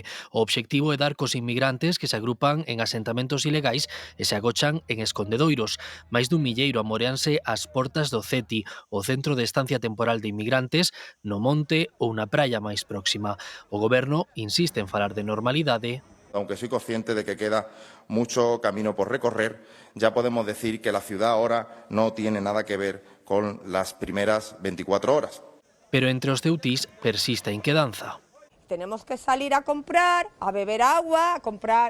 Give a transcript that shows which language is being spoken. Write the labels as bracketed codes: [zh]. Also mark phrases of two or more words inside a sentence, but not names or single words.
[gl] O obxectivo é dar cos inmigrantes que se agrupan en asentamentos ilegais e se agochan en escondedoiros. Máis dun milleiro amoreanse ás portas do CETI, o Centro de Estancia Temporal de Inmigrantes, no monte ou na praia máis próxima. O goberno insiste en falar de normalidade. [es] Aunque soy consciente de que queda mucho camino por recorrer, ya podemos decir que la ciudad ahora no tiene nada que ver con las primeras 24 horas. [gl] Pero entre os ceutís persiste a inquedanza. [es] Tenemos que salir a comprar, a beber agua, a comprar...